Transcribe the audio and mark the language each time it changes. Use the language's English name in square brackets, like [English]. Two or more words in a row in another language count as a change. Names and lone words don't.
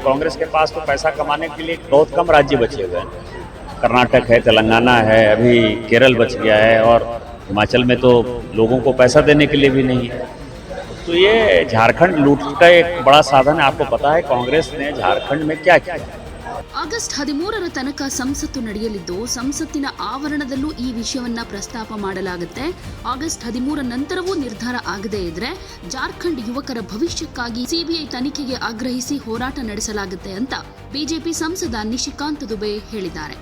[Hindi] कांग्रेस के पास तो पैसा कमाने के लिए बहुत कम राज्य बचे हुए हैं। कर्नाटक है, तेलंगाना है, अभी केरल बच गया है और हिमाचल में तो लोगों को पैसा देने के लिए भी नहीं है। तो ये झारखंड लूट का एक बड़ा साधन है। आपको पता है कांग्रेस ने झारखंड में क्या किया। [Kannada] ಆಗಸ್ಟ್ 13ರ ತನಕ ಸಂಸತ್ತು ನಡೆಯಲಿದ್ದು ಸಂಸತ್ತಿನ ಆವರಣದಲ್ಲೂ ಈ ವಿಷಯವನ್ನ ಪ್ರಸ್ತಾಪ ಮಾಡಲಾಗುತ್ತೆ. ಆಗಸ್ಟ್ 13 ನಂತರವೂ ನಿರ್ಧಾರ ಆಗದೇ ಇದ್ರೆ ಜಾರ್ಖಂಡ್ ಯುವಕರ ಭವಿಷ್ಯಕ್ಕಾಗಿ ಸಿಬಿಐ ತನಿಖೆಗೆ ಆಗ್ರಹಿಸಿ ಹೋರಾಟ ನಡೆಸಲಾಗುತ್ತೆ ಅಂತ ಬಿಜೆಪಿ ಸಂಸದ ನಿಶಿಕಾಂತ್ ದುಬೆ ಹೇಳಿದ್ದಾರೆ.